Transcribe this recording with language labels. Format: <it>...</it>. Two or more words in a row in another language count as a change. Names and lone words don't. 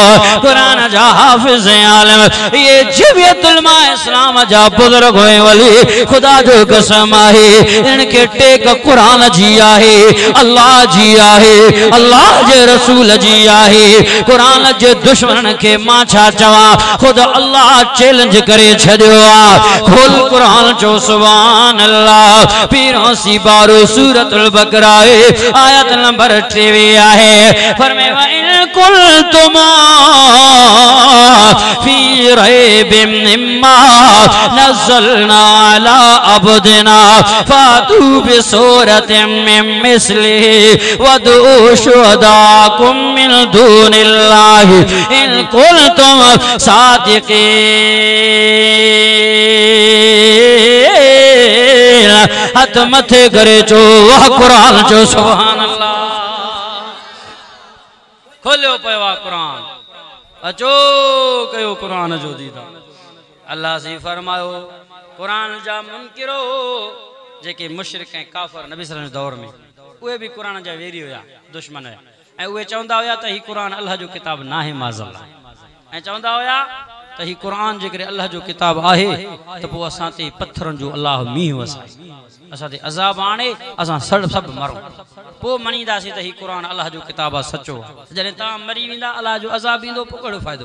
<sd>कुरान जा हाफ़िज़ आलिम ये जमियत उलमा इस्लाम जा बुज़ुर्ग हुए वली खुदा जो कसम आहे इनके टेक कुरान जी आहे, अल्लाह जी आहे, अल्लाह जे रसूल जी आहे। कुरान जे दुश्मन के मां छा चवा खुद अल्लाह चैलेंज करे छॾियो आहे। खोल कुरान चो</sd> <ar>سبحان الله.</ar> <sd>पीरों सी बारो सूरतुल बकरा है आयत नंबर 23 आहे।</sd> <ar>फरमे وإن كنتم في ريب مما نزلنا على عبدنا فأتوا بسورة من مثله وادعوا شهداءكم من دون الله إن كنتم صادقين.</ar> <sd>हथ मथे करे चो वह कुरान चो</sd> <ar>سبحان الله.</ar> <sd>खोलियो पियो आहे कुरान। अचो कयो कुरान जो दीदा। अल्लाह से फरमायो कुरान जा मुनकिरो जेके मुशरिक ऐं काफ़िर नबी</sd> <ar>صلى الله عليه</ar> <sd>दौर में उहे भी कुरान जा वेरी हुया, दुश्मन हुया ऐं उहे चवंदा हुया त ही कुरान अल्लाह जो किताब ना है माज़अल्लाह। ऐं चवंदा हुया त ही कुरान जेकरे अल्लाह जो किताब आहे त पोइ असां ते पत्थरनि जो अल्लाह मींहुं वसाए असां ते अज़ाब आणे असां सभु मरूं। पोइ मञीदासीं त ही कुरान अल्लाह जो किताब आहे सचो आहे। जॾहिं तव्हां मरी वेंदा अल्लाह जो अज़ाब ईंदो पोइ कहिड़ो फ़ाइदो।</sd>